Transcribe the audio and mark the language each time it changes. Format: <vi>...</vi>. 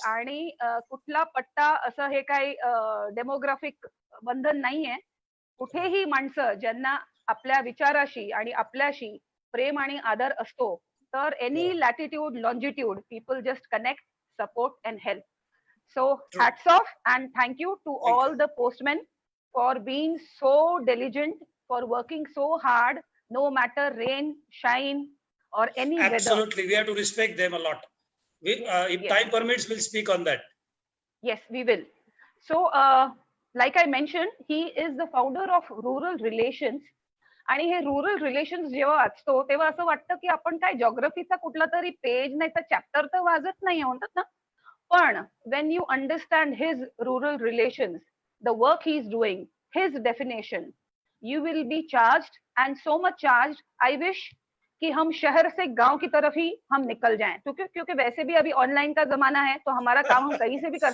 <mr>आणि कुठला पट्टा असं हे काही डेमोग्राफिक बंधन नाहीये. कुठेही माणसं ज्यांना आपल्या विचाराशी आणि आपल्याशी प्रेम आणि आदर असतो, तर</mr> <en>Any latitude, longitude, people just connect, support and help. So hats off and thank you to all the postmen for being so diligent, for working so hard, no matter rain, shine or any weather. Absolutely, we have to respect them a lot. If time permits, we'll speak on that. Yes, we will. So, like I mentioned, he is the founder of Rural Relations.</en> <mr>आणि हे rural relations जेव्हा वाचतो तेव्हा असं वाटतं की आपण काय जॉग्रफीचा कुठला तरी पेज नाही तर चॅप्टर तर वाजत नाही म्हणतात ना.</mr> <hi>पण</hi> <en>when you understand his rural relations, the work he is doing, his definition, you will be charged and so much charge, I wish</en> <hi>कि हम शहर से गांव की तरफ ही हम निकल जाएं, क्योंकि वैसे भी अभी ऑनलाइन का जमाना है तो हमारा काम हम कहीं से भी कर</hi>